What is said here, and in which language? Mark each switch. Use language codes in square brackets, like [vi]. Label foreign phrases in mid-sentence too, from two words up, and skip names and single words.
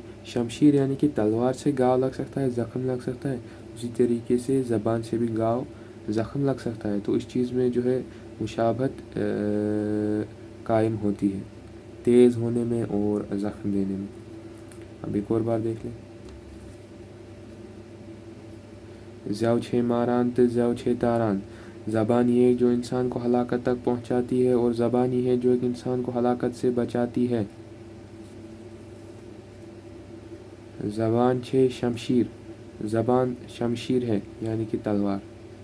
[ur] شمشیر یعنی کہ تلوار سے گھاؤ لگ سکتا ہے، زخم لگ سکتا ہے، اسی طریقے سے زبان سے بھی گھاؤ زخم لگ سکتا ہے۔ تو اس چیز میں جو ہے مشابہت قائم ہوتی ہے، تیز ہونے میں اور زخم دینے میں۔ اب ایک اور بار دیکھ لیں۔ [ks] زیو چھے ماران تو زیو چھے تاران۔ [ur] زبان ہی ہے جو انسان کو ہلاکت تک پہنچاتی ہے، اور زبان ہی ہے جو ایک انسان کو ہلاکت سے بچاتی ہے۔ [ks] زبان چھے شمشیر۔ [ur] زبان شمشیر ہے یعنی کہ تلوار۔